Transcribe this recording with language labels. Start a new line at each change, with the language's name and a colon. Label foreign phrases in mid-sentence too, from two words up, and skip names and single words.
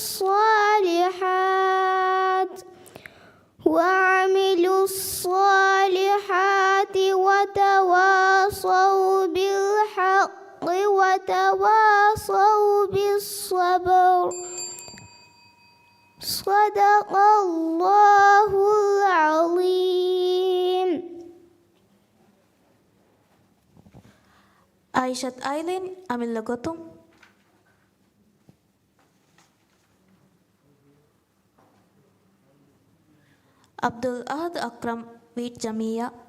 Arabic: الصالحات وتواصوا بالحق وتواصوا بالصبر. صدق الله العظيم. Aishat Aileen Amil Lagotong. Abdul Ahad Akram Wait Jamia.